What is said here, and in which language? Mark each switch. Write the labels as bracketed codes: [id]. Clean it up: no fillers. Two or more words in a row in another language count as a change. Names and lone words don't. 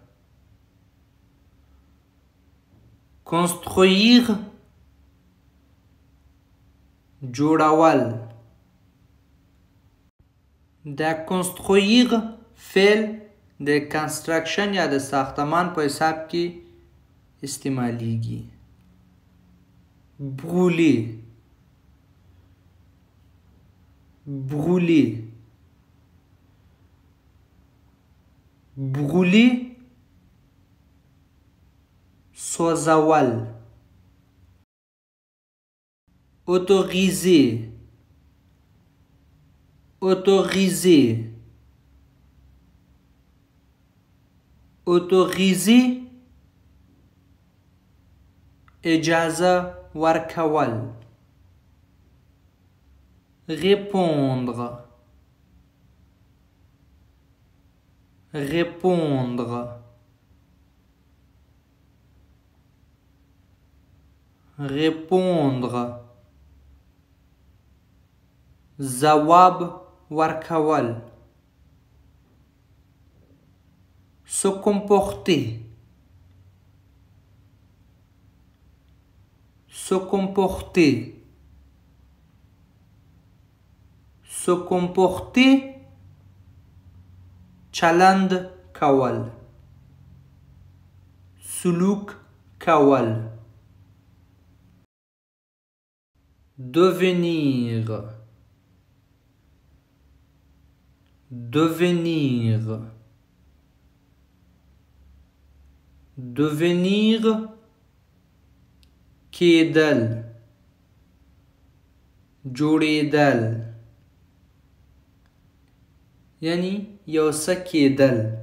[ps] construire جوړول د construire فعل د construction یا د ساختمان په حساب کې استعمالیږي [fr] brûler brûler brûler [ps] سوځول [fr] autoriser autoriser autoriser [ps] اجازه ورکول [fr] répondre répondre répondre [ps] ځواب ورکول [fr] se comporter se comporter se comporter [ps] چلند کول سلوک کول. [fr] devenir, devenir, devenir [ps] کېدل جوړېدل یعنی یو څه کېدل.